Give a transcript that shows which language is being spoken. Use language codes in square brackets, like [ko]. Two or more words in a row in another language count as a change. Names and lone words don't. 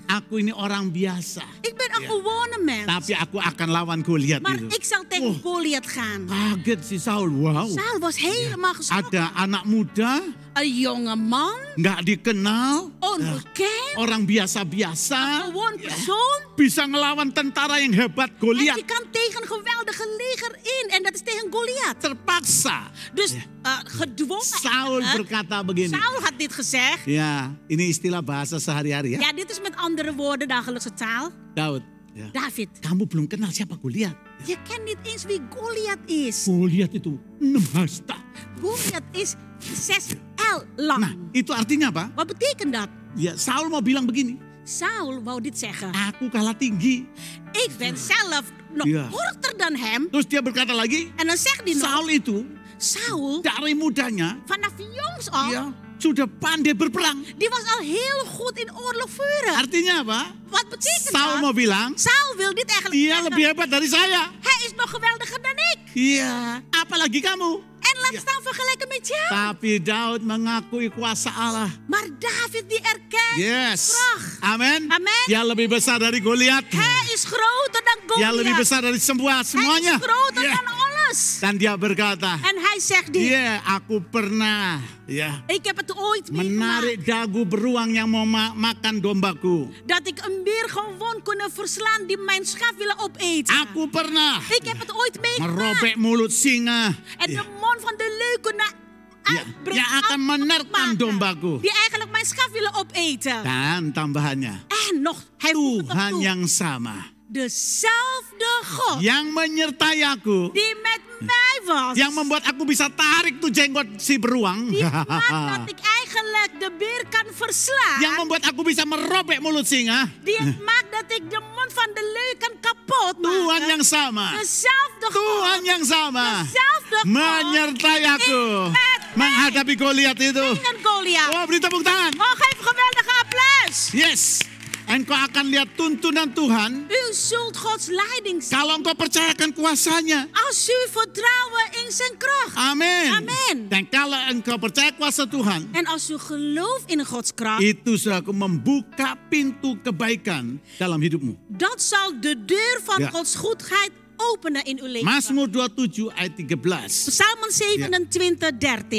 [id] Aku ini orang biasa. [nl] Ik ben een gewone mens. [id] Tapi aku akan lawan Goliat [nl] Maar [id] itu. [nl] ik zal tegen Goliath gaan. [id] Kaget si Saul. Wow. [nl] Saul was helemaal geschrokken. [id] Ada anak muda, [nl] Een jonge man, [id] nggak dikenal, [nl] onbekend, [id] orang biasa-biasa, [nl] gewoon persoon. [id] bisa ngelawan tentara yang hebat [nl] En [id] Goliat. [nl] die kan tegen een geweldige leger in. En dat is tegen Goliath. [id] Terpaksa. [nl] Dus gedwongen. [id] Saul berkata begini. [nl] Saul had dit gezegd. [id] Ya, ini istilah bahasa sehari-hari ya. [nl] Ja, dit is met andere woorden dagelijkse taal. [id] Daud, ya. [nl] David, [id] Kamu belum kenal siapa Goliat. [nl] je kent niet eens wie Goliath is. [id] Goliat itu 6 hasta. [nl] Goliath is 6 L lang. [id] Nah, itu artinya apa? [nl] Wat betekent dat? [id] Ya, Saul mau bilang begini. [nl] Saul wou dit zeggen. [id] Aku kalah tinggi. [nl] Ik ben zelf nog Ja. korter dan hem. [id] Terus dia berkata lagi, [nl] En dan zegt hij nog, [id] Saul itu [nl] Saul, [id] dari mudanya [nl] vanaf jongs af, [id] ya sudah pandai berperang. [nl] die was al heel goed in oorlog vuren. [id] Artinya apa? [nl] Wat betekent [id] Saul mau [nl] dat? [id] bilang, [nl] Saul wil dit eigenlijk [id] dia [nl] zeggen. [id] lebih hebat dari saya. [nl] Hij is nog geweldiger dan ik. [id] Iya, apalagi kamu. [nl] En laat Ja. staan vergelijken met jou. [id] Tapi Daud mengakui kuasa Allah. [nl] Maar David die erkent Yes. kracht. [id] Amin. [nl] Amin. [id] Dia lebih besar dari Goliat. [nl] Hij is groter dan [id] Dia lebih [nl] Goliath. [id] besar dari semuanya. [nl] Hij is groter Ya. dan alles. [id] Dan dia berkata, [nl] En hij zegt dit. [id] iya, aku pernah ya [nl] Ik heb het ooit [id] menarik [nl] meegemaakt. [id] dagu beruang yang mau makan dombaku. [nl] Dat ik een beer gewoon kunnen verslaan die mijn schaf willen opeten. [id] Aku pernah [nl] Ik heb het ooit meegemaakt. [id] merobek mulut singa. [nl] En Ya. de mond van de leeuw kunnen Ya, uitbreken. [id] yang akan menerkam dombaku. [nl] Die eigenlijk mijn schaf willen opeten. [id] Dan tambahannya, [nl] En nog, hij voegt het [id] Tuhan [nl] toe. [id] yang sama, [nl] Dezelfde God [id] yang menyertai aku, [nl] die met mij was. [id] yang membuat aku bisa tarik tuh jenggot si beruang, [nl] Die maakt dat ik eigenlijk de beer kan verslaan. [id] yang membuat aku bisa merobek mulut singa. [nl] Die het maakt dat ik de mond van de leeuw kan kapot [id] Tuhan [nl] maken. [id] yang sama, [nl] Dezelfde [id] Tuhan [nl] God. [id] yang sama, [nl] Dezelfde God. [id] menyertai aku menghadapi Goliat itu. [nl] Tegen Goliath. [id] Oh, beri tepuk tangan. [nl] Oh, geef een geweldige applaus. Yes. [id] Engkau akan lihat tuntunan Tuhan [nl] U zult Gods leiding zien. [id] kalau engkau percayakan kuasanya. [nl] Als u vertrouwen in zijn kracht. [id] Amin. [nl] Amin. [id] Dan kalau engkau percaya kuasa Tuhan, [nl] En als u gelooft in Gods kracht. [id] itu sudah membuka pintu kebaikan dalam hidupmu. [nl] Dat zal de deur van Ja. Gods goedheid openen in uw leven. [id] Mazmur 27 ayat 13. [nl] Psalmen 27, 13.